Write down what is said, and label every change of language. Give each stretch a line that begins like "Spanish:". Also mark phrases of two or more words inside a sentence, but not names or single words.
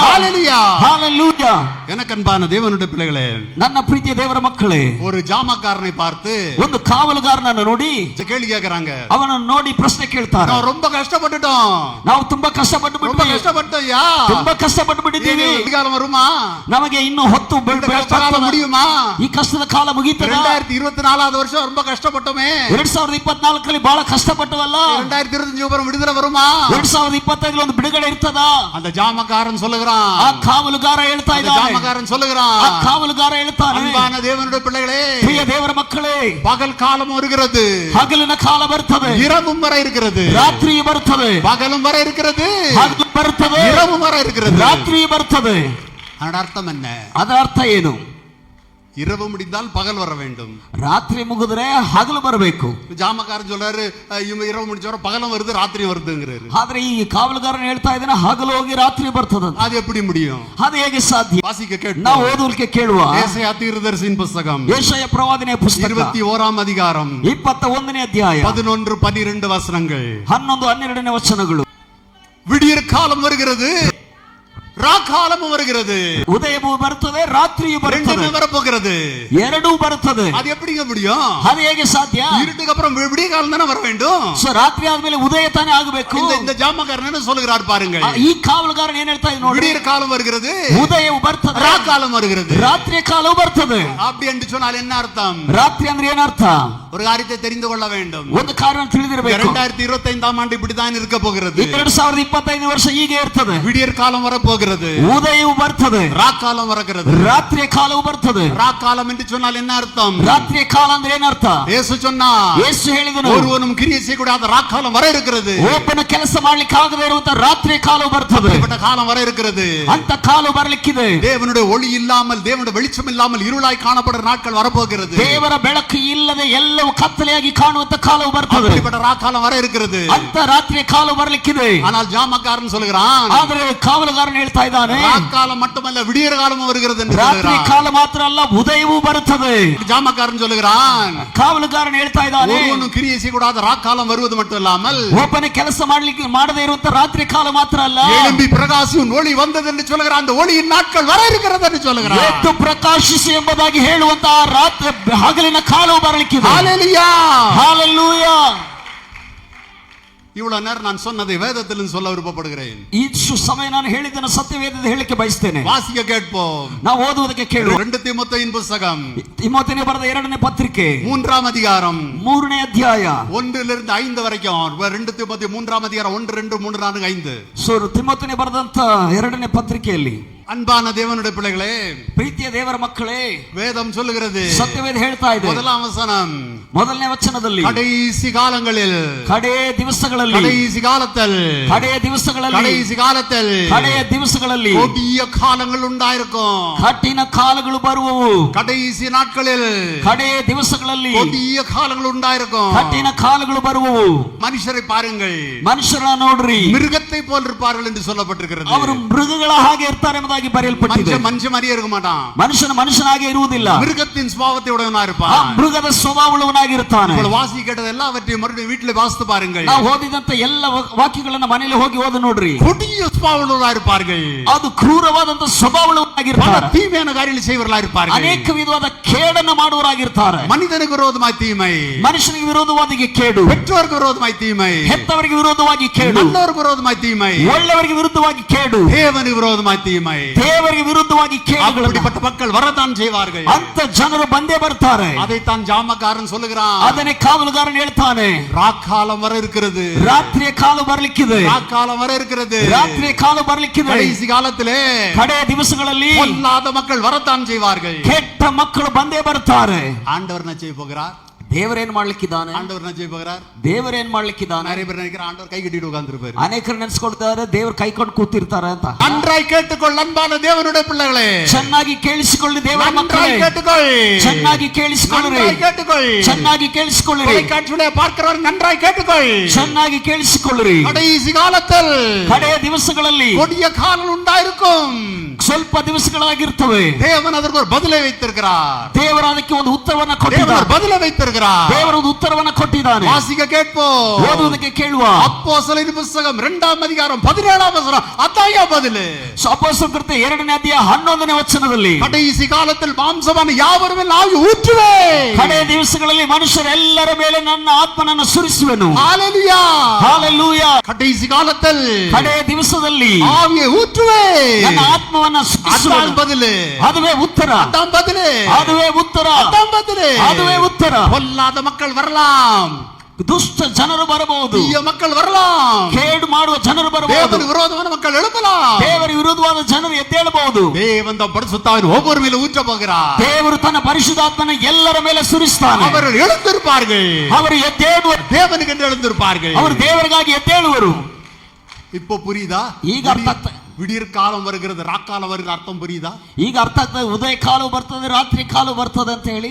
Tamil: ஹalleluya, ஹalleluya. எனக்கன்பான தேவனுடைய பிள்ளைகளே,
Kannada: ನನ್ನ ಪ್ರೀತಿಯ ದೇವರ ಮಕ್ಕಳೇ,
Tamil: ஒரு ஜாமக்காரனை பார்த்து
Kannada: ಒಂದು ಕಾವಲುಗಾರನನ್ನು ನೋಡಿ
Tamil: கேள்வி கேக்குறாங்க.
Kannada: ಅವನನ್ನು ನೋಡಿ ಪ್ರಶ್ನೆ ಕೇಳ್ತಾರೆ.
Tamil: ನಾವು ரொம்ப ಕಷ್ಟಪಟ್ಟோம்,
Kannada: ನಾವು ತುಂಬಾ ಕಷ್ಟಪಟ್ಟು
Tamil: ரொம்ப
Kannada: ಬಿಟ್ಟಿದ್ದೀವಿ,
Tamil: கஷ்டப்பட்டோம்யா,
Kannada: ತುಂಬಾ ಕಷ್ಟಪಟ್ಟು ಬಿಟ್ಟಿದ್ದೀವಿ,
Tamil: காலம் வருமா,
Kannada: ನಮಗೆ ಇನ್ನು ಹೊತ್ತು
Tamil: கஷ்டகாலம் முடியுமா,
Kannada: ಈ ಕಷ್ಟದ ಕಾಲ ಮುಗೀತದ?
Tamil: 2024 வருஷம் ரொம்ப கஷ்டப்பட்டோமே,
Kannada: 2024 ಬಹಳ ಕಷ್ಟಪಟ್ಟವಲ್ಲ,
Tamil: 2025 விடுதலை வருமா,
Kannada: 2025 ಒಂದು ಬಿಡುಗಡೆ ಇರ್ತದ?
Tamil: அந்த ஜாமக்காரன் சொல்லுகிறான்,
Kannada: ಆ ಕಾವಲುಗಾರ ಹೇಳ್ತಾ ಇದ್ದಾನೆ,
Tamil: ஜாமக்காரன் சொல்லுகிறான்,
Kannada: ಆ ಕಾವಲುಗಾರ ಹೇಳ್ತಾನೆ,
Tamil: அன்பான தேவனுடைய பிள்ளைகளே,
Kannada: ಪ್ರಿಯ ದೇವರ ಮಕ್ಕಳೇ,
Tamil: பகல் காலம் வருகிறது,
Kannada: ಹಗಲಿನ ಕಾಲ ಬರ್ತದೆ,
Tamil: இரவும் வர இருக்கிறது,
Kannada: ರಾತ್ರಿ ಬರ್ತದೆ,
Tamil: பகலும் வர இருக்கிறது,
Kannada: ಹಗಲು ಬರ್ತದೆ,
Tamil: இரவும் வர இருக்கிறது,
Kannada: ರಾತ್ರಿ ಬರ್ತದೆ.
Tamil: அதோட அர்த்தம் என்ன?
Kannada: ಅದರ ಅರ್ಥ ಏನು?
Tamil: இரவு முடிந்தால் பகல் வர வேண்டும்,
Kannada: ರಾತ್ರಿ ಮುಗಿದ್ರೆ ಹಗಲು ಬರಬೇಕು.
Tamil: ஜாமக்காரன் சொல்றாரு, இரவு முடிச்சவர பகலும் வருது ராத்திரியும் வருதுங்கிறாரு.
Kannada: ಆದ್ರೆ ಈ ಕಾವಲುಗಾರನ ಹೇಳ್ತಾ ಇದ್ದಾನೆ ಹಗಲು ಹೋಗಿ ರಾತ್ರಿ ಬರ್ತದೆ.
Tamil: அது எப்படி முடியும்?
Kannada: ಅದು ಹೇಗೆ ಸಾಧ್ಯ?
Tamil: வாசிக்க கேட்டு
Kannada: ನಾವು ಓದುವಲಿಕ್ಕೆ ಕೇಳುವ
Tamil: ஏசாயா தீர்க்கதரிசியின் புத்தகம்
Kannada: ಯೆಶಾಯ ಪ್ರವಾದನೆಯ ಪುಸ್ತಕ
Tamil: 21 அதிகாரம்
Kannada: 21ನೇ ಅಧ್ಯಾಯ
Tamil: 11 12 வசனங்கள்.
Kannada: 11 12ನೇ ವಚನಗಳು.
Tamil: விடியற் காலம் வருகிறது, ராக்காலமும் வருகிறது,
Kannada: ಉದಯವೂ ಬರ್ತದೆ, ರಾತ್ರಿಯೂ ಬರ್ತದೆ,
Tamil: ரெண்டுமே வரப்போகிறது.
Kannada: ಎರಡೂ ಬರ್ತದೆ.
Tamil: அது எப்படிங்க முடியும்?
Kannada: ಅದು ಹೇಗೆ ಸಾಧ್ಯ?
Tamil: இருட்டுக்கு அப்புறம் விடிய காலம் தானே வர வேண்டும்.
Kannada: ಸೊ ರಾತ್ರಿ ಆದ್ಮೇಲೆ ಉದಯ ತಾನೇ ಆಗಬೇಕು.
Tamil: இந்த ஜாமக்காரன் என்ன சொல்லுகிறார் பாருங்கள்.
Kannada: ಈ ಕಾವಲುಗಾರನ ಏನ್ ಹೇಳ್ತಾ ಇದ್ದಾನೆ ನೋಡಿ.
Tamil: விடியற் காலம் வருகிறது,
Kannada: ಉದಯವು ಬರ್ತದೆ,
Tamil: ராக்காலம் வருகிறது.
Kannada: ರಾತ್ರಿಯ ಕಾಲವು ಬರ್ತದೆ.
Tamil: அப்படி என்று சொன்னால் என்ன அர்த்தம்?
Kannada: ರಾತ್ರಿ ಅಂದ್ರೆ ಏನರ್ಥ?
Tamil: ஒரு காரியத்தை தெரிந்து கொள்ள வேண்டும்.
Kannada: ಒಂದು ಕಾರ್ಯವನ್ನು ತಿಳಿದಿರಬೇಕು.
Tamil: 2025 ஆண்டு இப்படித்தான் இருக்க போகிறது.
Kannada: 2025 ವರ್ಷ ಹೀಗೆ ಇರ್ತದೆ.
Tamil: விடியற் காலம் வரப்போகிறது,
Kannada: ಉದಯವು ಬರ್ತದೆ,
Tamil: ராக்காலம் வருகிறது.
Kannada: ರಾತ್ರಿಯ ಕಾಲವು ಬರ್ತದೆ.
Tamil: ராக்காலம் என்று சொன்னால் என்ன அர்த்தம்?
Kannada: ರಾತ್ರಿಯ ಕಾಲ ಅಂದ್ರೆ ಏನರ್ಥ?
Tamil: இயேசு சொன்னார்,
Kannada: ಯೇಸು ಹೇಳಿದನು,
Tamil: ஒருவனும் கிரியை செய்யக்கூடாத ராக்காலம் வர இருக்கிறது.
Kannada: ಒಬ್ಬನ ಕೆಲಸ ಮಾಡ್ಲಿಕ್ಕೆ ಆಗದೆ ಇರುವಂತ ರಾತ್ರಿಯ ಕಾಲವು ಬರ್ತದೆ.
Tamil: இப்படிப்பட்ட காலம் வர இருக்கிறது.
Kannada: ಅಂತ ಕಾಲ ಬರ್ಲಿಕ್ಕಿದೆ.
Tamil: தேவனுடைய ஒளி இல்லாமல், தேவனுடைய வெளிச்சம் இல்லாமல் இருளாய் காணப்படுற நாட்கள் வரப்போகிறது.
Kannada: ದೇವರ ಬೆಳಕು ಇಲ್ಲದೆ ಎಲ್ಲವೂ ಕತ್ತಲೆಯಾಗಿ ಕಾಣುವಂತ ಕಾಲವು ಬರ್ತದೆ.
Tamil: இப்படிப்பட்ட ராக்காலம் வர இருக்கிறது.
Kannada: ಅಂತ ರಾತ್ರಿಯ ಕಾಲ ಬರ್ಲಿಕ್ಕಿದೆ.
Tamil: ஆனால் ஜாமக்காரன் சொல்லுகிறான்,
Kannada: ಆದ್ರೆ ಕಾವಲುಗಾರನು ಹೇಳ್ತಾ ಇದ್ದಾನೆ,
Tamil: ராக்காலம் மட்டுமல்ல விடியற் காலமும் வருகிறது என்று
Kannada: ರಾತ್ರಿ
Tamil: சொல்லுகிறான்.
Kannada: ಕಾಲ ಮಾತ್ರ ಅಲ್ಲ, ಉದಯವೂ ಬರುತ್ತದೆ.
Tamil: ஜாமக்காரன் சொல்லுகிறான்,
Kannada: ಕಾವಲುಗಾರನು ಹೇಳ್ತಾ ಇದ್ದಾನೆ,
Tamil: ஒருவனும் கிரியை செய்யக்கூடாத ராக்காலம் வருவது மட்டும் இல்லாமல்,
Kannada: ಒಬ್ಬನ ಕೆಲಸ ಮಾಡ್ಲಿಕ್ಕೆ ಮಾಡದೇ ಇರುವಂತ ರಾತ್ರಿ ಕಾಲ ಮಾತ್ರ ಅಲ್ಲ,
Tamil: எழும்பி பிரகாசியும் ஒளி வந்தது என்று சொல்லுகிறான். அந்த ஒளியின் நாட்கள் வர இருக்கிறது என்று சொல்லுகிறான்.
Kannada: ಎದ್ದು ಪ್ರಕಾಶಿಸಿ ಎಂಬುದಾಗಿ ಹೇಳುವಂತಹ ರಾತ್ರಿ ಹಗಲಿನ ಕಾಲವು ಬರಲಿಕ್ಕಿದೆ.
Tamil: ஹalleluya, ஹalleluya. இவ்வளவு நேரம் நான் சொன்னதை வேதத்திலிருந்து சொல்ல விருப்பப்படுகிறேன்.
Kannada: ಇಷ್ಟು ಸಮಯ ನಾನು ಹೇಳಿದ್ದನ್ನು ಸತ್ಯವೇದದ ಹೇಳಿಕ್ಕೆ ಬಯಸ್ತೇನೆ.
Tamil: வாசிக்க கேட்போம்.
Kannada: ನಾವು ಓದುವುದಕ್ಕೆ ಕೇಳುವ
Tamil: 2 தீமோத்தேயின் புத்தகம்
Kannada: ತಿಮೋಥೆಯು ಬರೆದ 2ನೇ ಪತ್ರಿಕೆ
Tamil: 3ஆம் அதிகாரம்
Kannada: 3ನೇ ಅಧ್ಯಾಯ
Tamil: 1லிருந்து 5 வரைக்கும். 2 தீமோத்தேயு 3ஆம் அதிகாரம் 1 2 3 4 5.
Kannada: ಸೊ ತಿಮೋಥೆಯು ಬರೆದಂತ 2ನೇ ಪತ್ರಿಕೆಯಲ್ಲಿ,
Tamil: அன்பான தேவனுடைய பிள்ளைகளே,
Kannada: ಪ್ರೀತಿಯ ದೇವರ ಮಕ್ಕಳೇ,
Tamil: வேதம் சொல்லுகிறது,
Kannada: ಸತ್ಯವೇದ ಹೇಳ್ತಾ ಇದೆ,
Tamil: முதலாம் வசனம்,
Kannada: ಮೊದಲನೇ ವಚನದಲ್ಲಿ,
Tamil: கடைசி காலங்களில்,
Kannada: ಕಡೆಯ ದಿವಸಗಳಲ್ಲಿ,
Tamil: கடைசி காலத்தில்,
Kannada: ಕಡೆಯ ದಿವಸಗಳಲ್ಲಿ,
Tamil: கடைசி காலத்தில்,
Kannada: ಕಡೆಯ ದಿವಸಗಳಲ್ಲಿ
Tamil: கொடிய காலங்கள் உண்டாயிருக்கும்.
Kannada: ಕಠಿಣ ಕಾಲಗಳು ಬರುವವು.
Tamil: கடைசி நாட்களில்
Kannada: ಕಡೆಯ ದಿವಸಗಳಲ್ಲಿ
Tamil: கொடிய காலங்கள் உண்டாயிருக்கும்.
Kannada: ಕಠಿಣ ಕಾಲಗಳು ಬರುವವು.
Tamil: மனுஷரை பாருங்கள்,
Kannada: ಮನುಷ್ಯರ ನೋಡ್ರಿ,
Tamil: மிருகத்தை போல் இருப்பார்கள் என்று சொல்லப்பட்டிருக்கிறது.
Kannada: ಅವರು ಮೃಗಗಳ ಹಾಗೆ ಇರ್ತಾರೆ ಎಂಬುದಾಗಿ ಬರೆಯಲ್ಪಟ್ಟಿದೆ.
Tamil: மனுஷன் மாதிரியே இருக்க மாட்டான்,
Kannada: ಮನುಷ್ಯನ ಮನುಷ್ಯನಾಗೆ ಇರುವುದಿಲ್ಲ,
Tamil: மிருகத்தின் சுபாவத்தை உடையவனா
Kannada: ಆ
Tamil: இருப்பான்.
Kannada: ಮೃಗದ ಸ್ವಭಾವವುಳ್ಳವನಾಗಿರ್ತಾನೆ.
Tamil: இப்போ வாசி கேட்டது எல்லாம் அவற்றை மறுபடியும் வீட்டில் வாசித்து பாருங்கள்.
Kannada: ನಾವು ಓದಿದಂತ ಎಲ್ಲ ವಾಕ್ಯಗಳನ್ನ ಮನೆಯಲ್ಲಿ ಹೋಗಿ ಓದಿ ನೋಡ್ರಿ.
Tamil: கொடிய சுபாவங்களா இருப்பார்கள்,
Kannada: ಅದು ಕ್ರೂರವಾದಂತ
Tamil: பல
Kannada: ಸ್ವಭಾವವುಳ್ಳವರಾಗಿರ್ತಾರೆ,
Tamil: தீமையான காரியங்களை செய்வர்களா இருப்பார்கள்,
Kannada: ಅನೇಕ ವಿಧವಾದ ಕೇಡನ್ನು ಮಾಡುವವರಾಗಿರ್ತಾರೆ.
Tamil: மனிதனுக்கு விரோதமாய் தீமை,
Kannada: ಮನುಷ್ಯನಿಗೆ ವಿರೋಧವಾಗಿ ಕೇಡು,
Tamil: பெற்றோருக்கு விரோதமாய் தீமை,
Kannada: ಹೆತ್ತವರಿಗೆ ವಿರೋಧವಾಗಿ ಕೇಡು,
Tamil: நல்லோருக்கு விரோதமாய் தீமை,
Kannada: ಒಳ್ಳೆಯವರಿಗೆ ವಿರುದ್ಧವಾಗಿ ಕೇಡು,
Tamil: தேவனுக்கு விரோதமாய் தீமை.
Kannada: ದೇವರಿಗೆ ವಿರುದ್ಧವಾಗಿ ಕೇಡುಗಳು.
Tamil: அப்படிப்பட்ட மக்கள் வரத்தான் செய்வார்கள்.
Kannada: ಅಂತ ಜನರು ಬಂದೇ ಬರ್ತಾರೆ.
Tamil: அதைத்தான் ஜாமக்காரன் சொல்லுகிறான்.
Kannada: ಅದನ್ನೇ ಕಾವಲುಗಾರನು ಹೇಳ್ತಾನೆ,
Tamil: ராக்காலம் வர இருக்கிறது,
Kannada: ರಾತ್ರಿಯ ಕಾಲ ಬರ್ಲಿಕ್ಕಿದೆ,
Tamil: ராக்காலம் வர இருக்கிறது,
Kannada: ರಾತ್ರಿಯ ಕಾಲ ಬರ್ಲಿಕ್ಕಿದೆ.
Tamil: கடைசி காலத்திலே
Kannada: ಕಡೆಯ ದಿವಸಗಳಲ್ಲಿ
Tamil: பொல்லாத மக்கள் வரத்தான் செய்வார்கள்.
Kannada: ಕೆಟ್ಟ ಮಕ್ಕಳು ಬಂದೇ ಬರ್ತಾರೆ.
Tamil: ஆண்டவர் என்ன செய்ய போகிறார்?
Kannada: ದೇವರೇನ್ ಮಾಡ್ಲಿಕ್ಕಿದ್ದಾನೆ?
Tamil: ஆண்டவர் என்ன செய்ய போகிறார்?
Kannada: ದೇವರೇನ್ ಮಾಡ್ಲಿಕ್ಕಿದ್ದಾನೆ?
Tamil: நிறைய பேர் நினைக்கிற ஆண்டவர் கை கட்டிட்டு உட்கார்ந்திருப்பாரு.
Kannada: ಅನೇಕರು ನೆನೆಸ್ಕೊಳ್ತಾರೆ ದೇವ್ರ ಕೈಕೊಂಡು ಕೂತಿರ್ತಾರೆ ಅಂತ.
Tamil: நன்றாய் கேட்டுக்கொள் அன்பான தேவனுடைய பிள்ளைகளே,
Kannada: ಚೆನ್ನಾಗಿ ಕೇಳಿಸಿಕೊಳ್ಳಿ ದೇವರ ಮಕ್ಕಳೇ,
Tamil: நன்றாய் கேட்டுக்கொள்,
Kannada: ಚೆನ್ನಾಗಿ ಕೇಳಿಸಿಕೊಳ್ಳಿರಿ,
Tamil: நன்றாய் கேட்டுக்கொள்,
Kannada: ಚೆನ್ನಾಗಿ ಕೇಳಿಸಿಕೊಳ್ಳಿರಿ,
Tamil: தொலைக்காட்சியிலே பார்க்கிறவர் நன்றாய் கேட்டுக்கொள்,
Kannada: ಚೆನ್ನಾಗಿ ಕೇಳಿಸಿಕೊಳ್ಳಿರಿ.
Tamil: கடைசி காலத்தில்
Kannada: ಕಡೆಯ ದಿವಸಗಳಲ್ಲಿ
Tamil: கொடிய காலம் உண்டாயிருக்கும்.
Kannada: ಸ್ವಲ್ಪ ದಿವಸಗಳಾಗಿರ್ತವೆ.
Tamil: தேவன் அதற்கு ஒரு பதிலை வைத்திருக்கிறார்.
Kannada: ದೇವರು ಅದಕ್ಕೆ ಒಂದು ಉತ್ತರವನ್ನ
Tamil: தேவன்
Kannada: ಕೊಟ್ಟಿದ್ದಾನೆ.
Tamil: ஒரு பதிலை வைத்திருக்கிறார்.
Kannada: ದೇವರು ಒಂದು ಉತ್ತರವನ್ನ ಕೊಟ್ಟಿದ್ದಾನೆ.
Tamil: வாசிக்க கேட்போம்.
Kannada: ಓದುವುದಕ್ಕೆ ಕೇಳುವ.
Tamil: அப்போஸ்தலரின் புத்தகம் 2ஆம் அதிகாரம் 17ஆம் வசனம். அதாயா பதில்.
Kannada: ಅಪೊಸ್ತಲರ ಕೃತ್ಯ 2ನೇ ಅಧ್ಯಾಯ 11ನೇ ವಚನದಲ್ಲಿ
Tamil: கடைசி காலத்தில் மாம்சமான யாவரும் மேல் ஆவி ஊற்றுவே.
Kannada: ಕಡೆಯ ದಿವಸಗಳಲ್ಲಿ ಮನುಷ್ಯರೆಲ್ಲರ ಮೇಲೆ ನನ್ನ ಆತ್ಮನನ್ನು ಸುರಿಸುವೆನು.
Tamil: ஹalleluya,
Kannada: ಹಾಲೆಲೂಯಾ.
Tamil: கடைசி காலத்தில்
Kannada: ಕಡೆಯ ದಿವಸದಲ್ಲಿ
Tamil: ஆவியை ஊற்றுவே.
Kannada: ನನ್ನ ಆತ್ಮವನ್ನ ಸುರಿಸುವೆನು.
Tamil: அதான் பதில்.
Kannada: ಅದುವೇ ಉತ್ತರ.
Tamil: அதான் பதில்.
Kannada: ಅದುವೇ ಉತ್ತರ.
Tamil: அதான் பதில்.
Kannada: ಅದುವೇ ಉತ್ತರ.
Tamil: பொல்லாத மக்கள் வரலாம்,
Kannada: ದುಷ್ಟ ಜನರು ಬರಬಹುದು,
Tamil: தீய மக்கள் வரலாம்,
Kannada: ಕೇಡು ಮಾಡುವ ಜನರು ಬರಬಹುದು,
Tamil: தேவன் விரோதமான மக்கள் எழுப்பலாம்.
Kannada: ದೇವರ ವಿರುದ್ಧವಾದ ಜನರು ಎದ್ದೇಳಬಹುದು.
Tamil: தேவன் தம் பரிசுத்தாவின் ஒவ்வொரு மேல ஊற்ற போகிறார்.
Kannada: ದೇವರು ತನ್ನ ಪರಿಶುದ್ಧಾತ್ಮನ ಎಲ್ಲರ ಮೇಲೆ ಸುರಿಸ್ತಾನೆ.
Tamil: அவர்கள் எழுந்திருப்பார்கள்,
Kannada: ಅವರು ಎದ್ದೇಳುವರು,
Tamil: தேவனுக்கு என்று எழுந்திருப்பார்கள்.
Kannada: ಅವರು ದೇವರಿಗಾಗಿ ಎದ್ದೇಳುವರು.
Tamil: இப்போ புரியுதா?
Kannada: ಈಗ ಅರ್ಥ ಆಗ್ತದೆ.
Tamil: விடியற் காலம் வருகிறது, ராக்காலம் வருகிற அர்த்தம் புரியுதா?
Kannada: ಈಗ ಅರ್ಥ ಆಗ್ತದೆ. ಉದಯ ಕಾಲ ಬರ್ತದೆ, ರಾತ್ರಿ ಕಾಲ ಬರ್ತದೆ ಅಂತ ಹೇಳಿ.